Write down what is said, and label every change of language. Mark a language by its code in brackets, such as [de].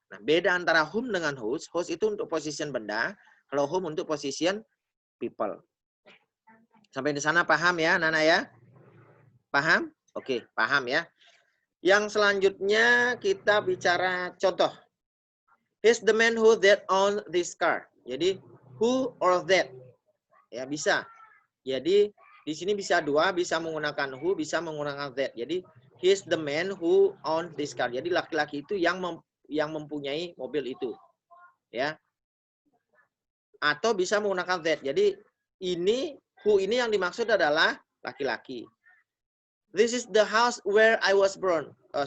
[id] Nah, beda antara whom dengan whose. Whose itu untuk position benda, kalau whom untuk position people. Sampai di sana paham ya, Nana ya? Paham? Oke, paham ya. Yang selanjutnya kita bicara contoh. [en] He's the man who that owned this car. [id] Jadi [en] who or that. [id] Ya bisa. Jadi di sini bisa dua, bisa menggunakan who, bisa menggunakan that. [en] Jadi he's the man who owned this car. [id] Jadi laki-laki itu yang mempunyai mobil itu. Ya. Atau bisa menggunakan that. Jadi who ini yang dimaksud adalah laki-laki. [en] This is the house where I was born.